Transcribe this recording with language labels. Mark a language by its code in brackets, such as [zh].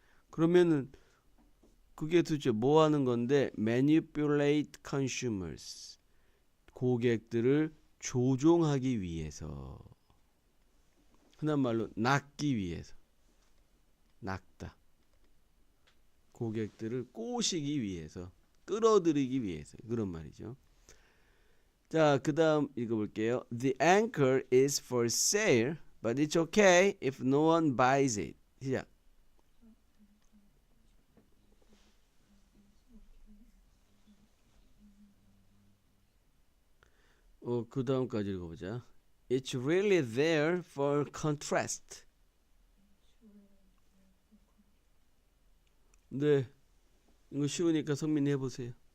[ko] 그러면은 그게 도대체 뭐 하는 건데 [en] manipulate consumers [ko] 고객들을 조종하기 위해서 흔한 말로 낚기 위해서 낚다 고객들을 꼬시기 위해서 끌어들이기 위해서 그런 말이죠. 자, 그 다음 읽어볼게요. [en] The anchor is for sale, but it's okay if no one buys it. [ko] 시작. 그 다음까지 읽어보자. [en] It's really there for contrast. [ko] 네, 이거 쉬우니까 성민이 해보세요.